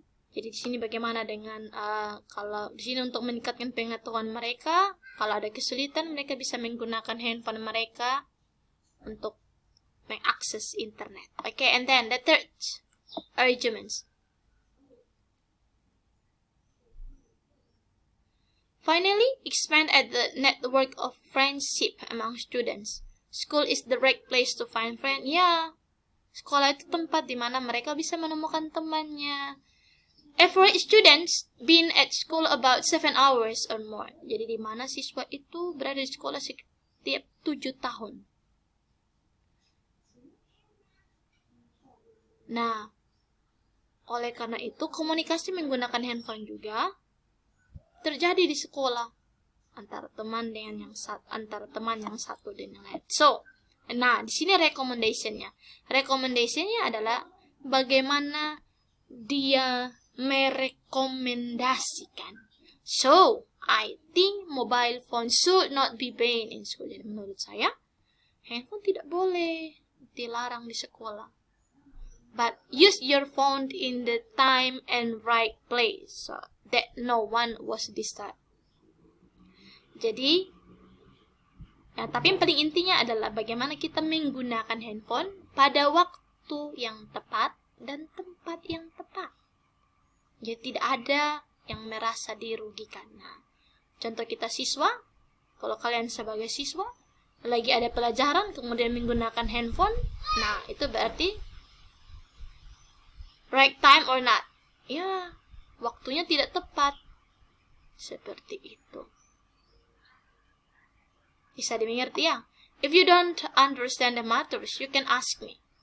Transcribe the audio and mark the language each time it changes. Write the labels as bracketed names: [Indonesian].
[Indonesian] Jadi di sini bagaimana dengan kalau di sini untuk meningkatkan pengetahuan mereka, kalau ada kesulitan mereka bisa menggunakan handphone mereka untuk mengakses internet. [English] Okay, and then the third arguments. Finally, expand at the network of friendship among students. School is the right place to find friends. [Indonesian] Ya, sekolah itu tempat di mana mereka bisa menemukan temannya. [English] Average students been at school about 7 hours or more. [Indonesian] Jadi di mana siswa itu berada di sekolah setiap 7 tahun. Nah, oleh karena itu komunikasi menggunakan handphone juga terjadi di sekolah antara teman yang satu dengan lain. So, nah di sini recommendationnya. Recommendationnya adalah bagaimana dia merekomendasikan. [English] So, I think mobile phone should not be banned in school. [Indonesian] Jadi menurut saya, handphone tidak boleh dilarang di sekolah. [English] But use your phone in the time and right place so that no one was disturbed. [Indonesian] Jadi, tapi yang paling intinya adalah bagaimana kita menggunakan handphone pada waktu yang tepat dan tempat yang tepat. Jadi tidak ada yang merasa dirugikan. Nah, contoh kita siswa, kalau kalian sebagai siswa lagi ada pelajaran kemudian menggunakan handphone, nah itu berarti [English] right time or not. [Indonesian] Ya, waktunya tidak tepat. Seperti itu. Bisa dimengerti ya? [English] If you don't understand the matters, you can ask me.